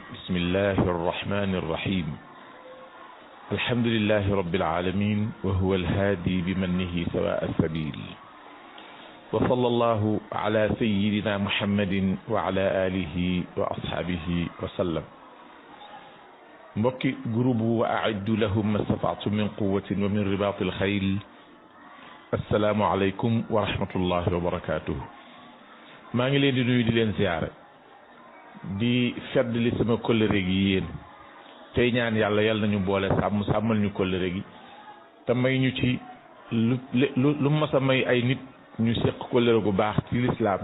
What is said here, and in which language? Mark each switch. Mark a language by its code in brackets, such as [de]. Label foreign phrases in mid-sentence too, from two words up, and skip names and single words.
[ar] بسم الله الرحمن الرحيم. الحمد لله رب العالمين وهو الهادي بمنه سواء السبيل، وصلى الله على سيدنا محمد وعلى آله وأصحابه وسلم. [wo] mbokki groupe [ar] وأعدوا لهم ما استطعتم من قوة ومن رباط الخيل. السلام عليكم ورحمة الله وبركاته. [wo] maa ngi leen di nuyu di leen ziyaare di feddali sama kóllëre gi yéen tey ñaan yàlla yal nañu boole sàmmal ñu kóllëre gi te may ñu ci lu mas a may ay nit ñu séq kóllëre gu baax ci lislaam.